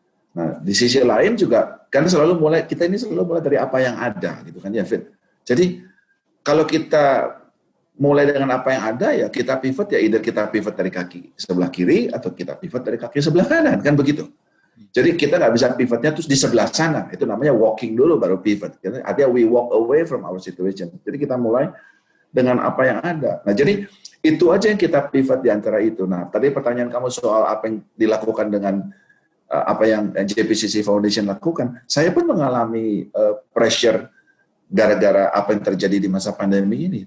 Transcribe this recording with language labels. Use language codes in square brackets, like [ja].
[id] Nah, di sisi lain juga kan kita ini selalu mulai dari apa yang ada gitu kan ya, Fit. Jadi kalau kita mulai dengan apa yang ada ya kita pivot ya, either kita pivot dari kaki sebelah kiri atau kita pivot dari kaki sebelah kanan, kan begitu. Jadi kita nggak bisa pivotnya terus di sebelah sana, itu namanya walking dulu baru pivot. Artinya [en] we walk away from our situation. [id] Jadi kita mulai dengan apa yang ada. Nah, jadi itu aja yang kita pivot di antara itu. Nah, tadi pertanyaan kamu soal apa yang dilakukan dengan apa yang JPCC Foundation lakukan. Saya pun mengalami pressure gara-gara apa yang terjadi di masa pandemi ini.